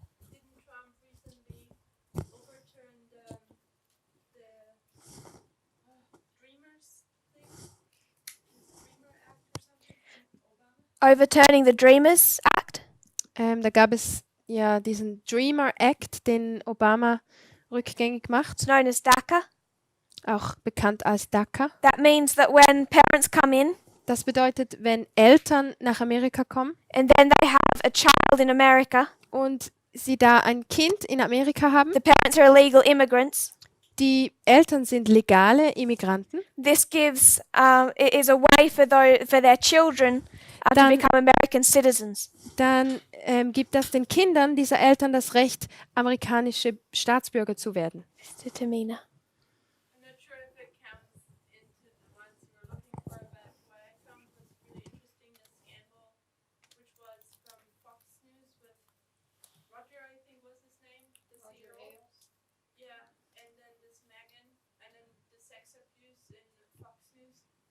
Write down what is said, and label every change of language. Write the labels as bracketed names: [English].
[English] Didn't Trump recently overturn the Dreamers thing? The Dreamer Act or something from Obama? Overturning the Dreamers Act. [German] Da gab es ja diesen Dreamer Act, den Obama rückgängig macht, [English] It's known as DACA. [German] auch bekannt als DACA. [English] That means that when parents come in [German] Das bedeutet, wenn Eltern nach Amerika kommen [English] and then they have a child in America, [German] und sie da ein Kind in Amerika haben, [English] the parents are illegal immigrants. [German] die Eltern sind legale Immigranten, [English] This gives it is a way for their children to [German] Dann- [English] become American citizens. [German] dann gibt das den Kindern dieser Eltern das Recht, amerikanische Staatsbürger zu werden. [English] Mr. Tamina. I'm not sure if it counts into the ones you were looking for, but what I found was really interesting, the scandal, which was from Fox News with Roger, I think was his name, the CEO. Yeah, and then this Megan, and then the sex abuse in Fox News.